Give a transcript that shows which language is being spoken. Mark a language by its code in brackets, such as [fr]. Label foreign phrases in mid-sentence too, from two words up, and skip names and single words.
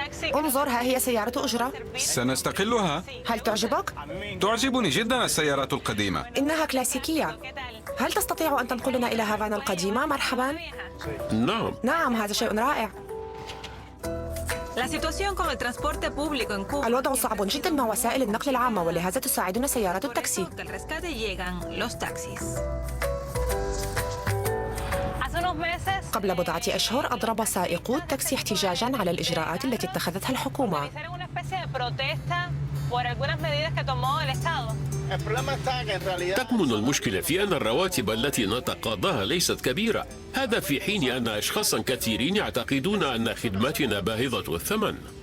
[ar] انظر، ها هي سيارة أجرة. سنستقلها. هل تعجبك؟ تعجبني جدا السيارات القديمة. إنها كلاسيكية. هل تستطيع أن تنقلنا إلى هافانا القديمة؟ مرحبا. نعم. نعم، هذا شيء رائع. [es] La situación con el transporte público en Cuba. [ar] الوضع صعب جدا مع وسائل النقل العامة، ولهذا تساعدنا سيارات التاكسي. [es] El rescate llegan los taxis. [ar] قبل بضعة أشهر أضرب سائقو التاكسي احتجاجا على الإجراءات التي اتخذتها الحكومة. تكمن المشكلة في أن الرواتب التي نتقاضاها ليست كبيرة، هذا في حين أن أشخاصا كثيرين يعتقدون أن خدمتنا باهظة الثمن.